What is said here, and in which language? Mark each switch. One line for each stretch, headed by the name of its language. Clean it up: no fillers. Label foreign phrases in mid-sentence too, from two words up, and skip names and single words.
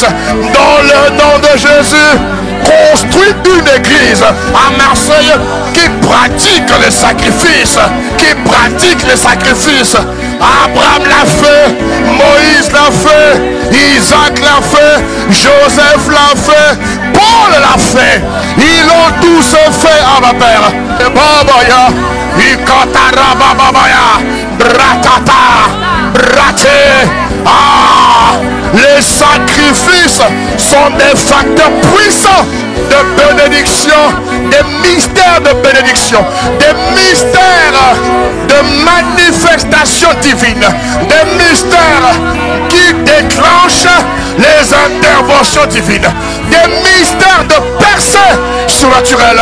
French: Dans le nom de Jésus, construit une église à Marseille qui pratique les sacrifices, Abraham l'a fait, Moïse l'a fait, Isaac l'a fait, Joseph l'a fait, Paul l'a fait. Ils ont tous fait à ma Père. Et babaya, ikatara babaya, bratata, braté. Ah, les sacrifices sont des facteurs puissants de bénédiction, des mystères de bénédiction, des mystères de manifestation divine, des mystères qui déclenchent les interventions divines, des mystères de percée surnaturelle.